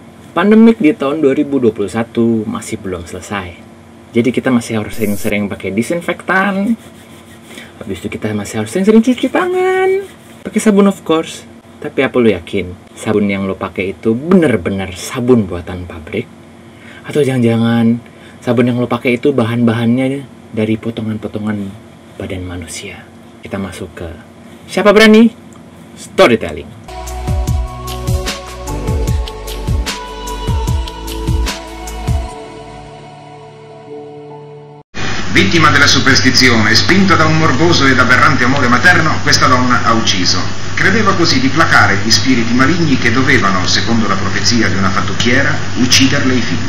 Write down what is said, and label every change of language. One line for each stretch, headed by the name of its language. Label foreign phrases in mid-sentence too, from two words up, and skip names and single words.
Indonesian: Pandemik di tahun 2021 masih belum selesai. Jadi kita masih harus sering-sering pakai disinfektan. Habis itu kita masih harus sering-sering cuci tangan. Pakai sabun
English: of course.
Indonesian: Tapi apa lu yakin sabun yang lu pakai itu bener-bener sabun buatan pabrik? Atau jangan-jangan sabun yang lu pakai itu bahan-bahannya dari potongan-potongan badan manusia? Kita masuk ke Siapa Berani? Storytelling.
Italian: Vittima della superstizione, spinta da un morboso ed aberrante amore materno, questa donna ha ucciso. Credeva così di placare gli spiriti maligni che dovevano, secondo la profezia di una fattucchiera, ucciderle i figli.